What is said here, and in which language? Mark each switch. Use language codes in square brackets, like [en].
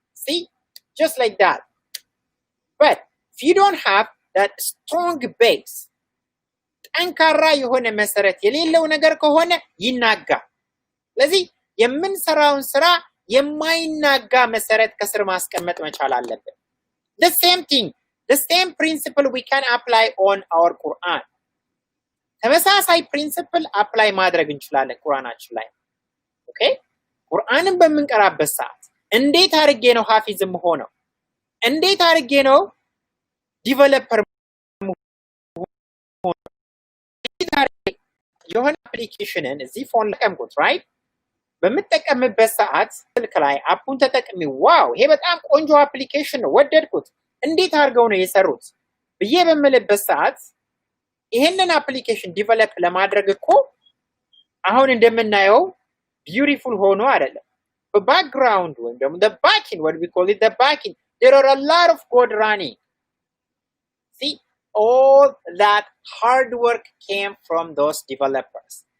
[en] See, just like that. But if you don't have that strong base, [am] ጠንካራ የሆነ መሰረት የሌለው ነገር ከሆነ ይናጋ። ስለዚህ የምንሰራውን ስራ የማይናጋ መሰረት ከስር ማስቀመጥ መቻል አለብን። [en] The same thing, the same principle we can apply on our Quran. [am] ተመሳሳይ [en] principle apply [am] ማድረግ እንችላለን ቁርአናችን ላይ። ኦኬ ቁርአንን በምንቀራበት ሰዓት እንዴት አድርጌ ነው ሐፊዝም ሆነው? እንዴት አድርጌ ነው ዲቨሎፐር የሆነ አፕሊኬሽንን እዚህ ፎን ላይ ቀምቁት ራይት በመጠቀምበት ሰዓት ስልክ ላይ አፑን ተጠቅሚ ዋው ይሄ በጣም ቆንጆ አፕሊኬሽን ነው ወደድኩት እንዴት አድርገው ነው የሰሩት ብዬ በመለበት ሰዓት ይሄንን አፕሊኬሽን ዲቨሎፕ ለማድረግ እኮ አሁን እንደምናየው [en] beautiful [am] ሆኖ አይደለም በባክግራውንድ ወይም ደግሞ [en] the backing, what we call it the backing, there are a lot of code running. See, all that hard work came from those developers.